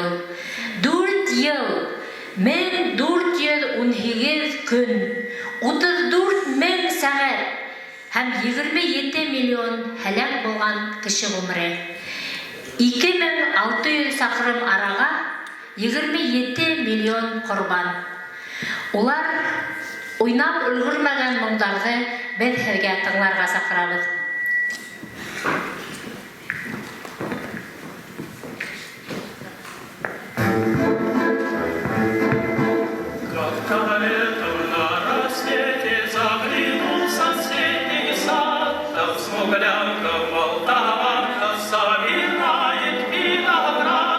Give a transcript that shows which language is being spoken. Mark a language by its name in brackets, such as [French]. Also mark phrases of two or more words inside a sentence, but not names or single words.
[Bashkir] 4 йыл, 1418 көн, 34,000 сәғәт һәм 27 миллион һәләк булған кеше ғүмере. 2600 саҡрым араға 27 миллион ҡорбан. Улар уйнап өлгөрмәгән моңдарҙы беҙ һеҙгә тыңларға саҡырабыҙ. [Russian] Как-то летом на рассвете заглянул в соседний сад, там смуглянка молдаванка собирает виноград.